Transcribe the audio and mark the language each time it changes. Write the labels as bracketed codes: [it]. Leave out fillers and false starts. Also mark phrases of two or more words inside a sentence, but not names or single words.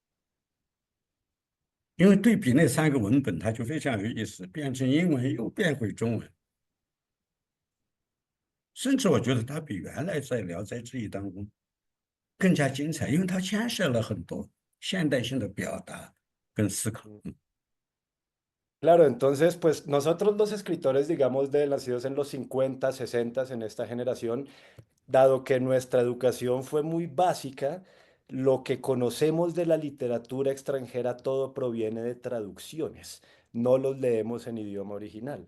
[zh] 因为对比那3个文本，它就非常有意思，变成英文又变回中文，甚至我觉得它比原来在《聊斋志异》当中更加精彩，因为它牵涉了很多现代性的表达跟思考。 [es] Claro, entonces, pues nosotros los escritores, digamos, de nacidos en los 50, 60, en esta generación, dado que nuestra educación fue muy básica, lo que conocemos de la literatura extranjera todo proviene de traducciones, no los leemos en idioma original.